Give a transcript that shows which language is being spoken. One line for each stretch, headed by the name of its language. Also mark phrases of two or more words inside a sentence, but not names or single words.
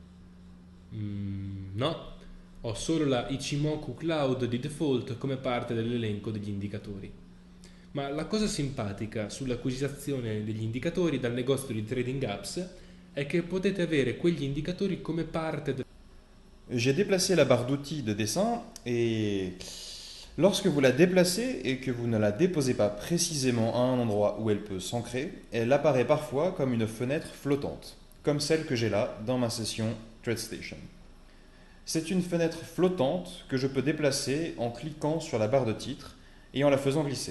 Italian: No, ho solo la Ichimoku Cloud di default come parte dell'elenco degli indicatori. Ma la cosa simpatica sull'acquisizione degli indicatori dal negozio di Trading Apps è che potete avere quegli indicatori come parte del...
French: J'ai déplacé la barre d'outils de dessin et lorsque vous la déplacez et que vous ne la déposez pas précisément à un endroit où elle peut s'ancrer, elle apparaît parfois comme une fenêtre flottante, comme celle que j'ai là dans ma session TradeStation. C'est une fenêtre flottante que je peux déplacer en cliquant sur la barre de titre et en la faisant glisser.